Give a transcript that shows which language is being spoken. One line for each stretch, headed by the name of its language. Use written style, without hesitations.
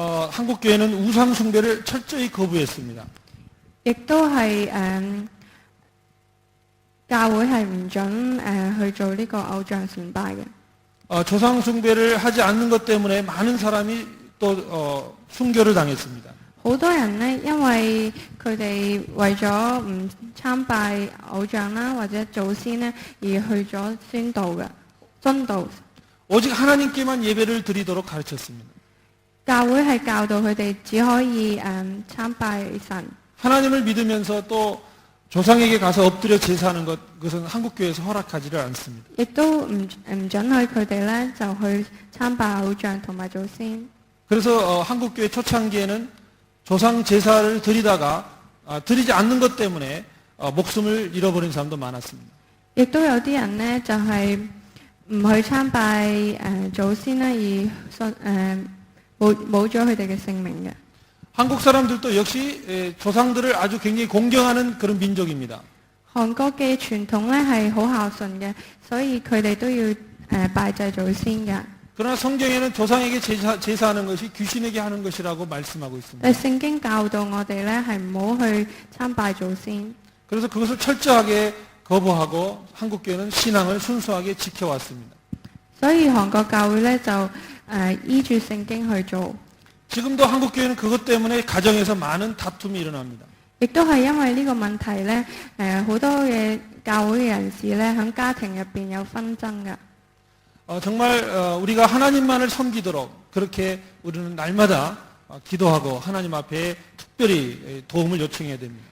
Korean: 한국 교회는 우상 숭배를 철저히 거부했습니다.
Cantonese: 亦都係教會係唔準去做呢個偶像崇拜嘅。
Korean: 조상 숭배를 하지 않는 것 때문에 많은 사람이 또 순교를 당했습니다.
Cantonese: 好多人呢，因為佢哋為咗唔參拜偶像啦，或者祖先呢，而去咗宣道嘅。
Korean: 오직 하나님께만 예배를 드리도록 가르쳤습니다.
Cantonese: 教會係教導佢哋只可以參拜神。
Korean: 하나님을 믿으면서 또 조상에게 가서 엎드려 제사하는 것, 그것은 한국교회에서 허락하지를 않습니다.
Cantonese: 亦都唔准許佢哋咧就去參拜偶像同埋祖先。
Korean: 그래서 한국교회 초창기에는 조상 제사를 드리다가 드리지 않는 것 때문에 목숨을 잃어버린 사람도 많았습니다.
Cantonese: 亦都有啲人咧就係唔去參拜祖先咧，而冇咗佢哋嘅性命嘅。
Korean: 한국 사람들도 역시 조상들을 아주 굉장히 공경하는 그런 민족입니다.
Cantonese: 韓國嘅傳統咧係好孝順嘅，所以佢哋都要拜祭祖先嘅。
Korean: 그러나 성경에는 조상에게 제사하는 것이 귀신에게 하는 것이라고 말씀하고 있습니다.
Cantonese: 但聖經教導我哋咧係唔好去參拜祖先。
Korean: 그래서 그것을 철저하게 거부하고 한국교회는 신앙을 순수하게 지켜왔습니다.
Cantonese: 所以韓國教會咧就依住聖經去做。
Korean: 지금도 한국교회는 그것 때문에 가정에서 많은 다툼이 일어납니다.
Cantonese: 亦都係因為呢個問題咧，好多嘅教會嘅人士咧喺家庭入邊有紛爭嘅。
Korean: 정말 우리가 하나님만을 섬기도록 그렇게 우리는 날마다 기도하고 하나님 앞에 특별히 도움을 요청해야 됩니다.